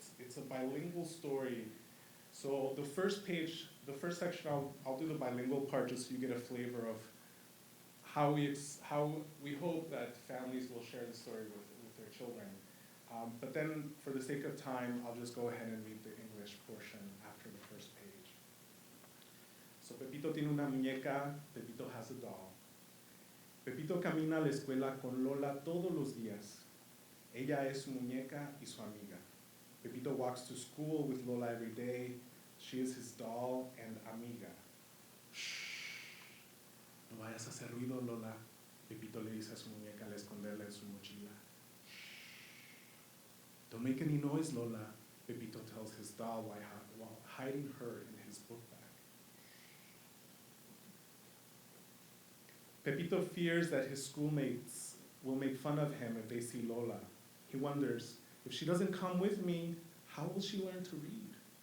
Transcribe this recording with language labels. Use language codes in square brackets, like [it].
[en] It's a bilingual story. So the first page, the first section, I'll do the bilingual part just so you get a flavor of how we hope that families will share the story with their children. But then, for the sake of time, I'll just go ahead and read the English portion after the first page. So [es] Pepito tiene una muñeca, [en] Pepito has a doll. [es] Pepito camina a la escuela con Lola todos los días. Ella es su muñeca y su amiga. [en] Pepito walks to school with Lola every day. She is his doll and amiga. Shh. [es] No vayas a hacer ruido, Lola. Pepito le dice a su muñeca al esconderla en su mochila. [en] Don't make any noise, Lola, Pepito tells his doll while hiding her in his book bag. Pepito fears that his schoolmates will make fun of him if they see Lola. He wonders, if she doesn't come with me, how will she learn to read?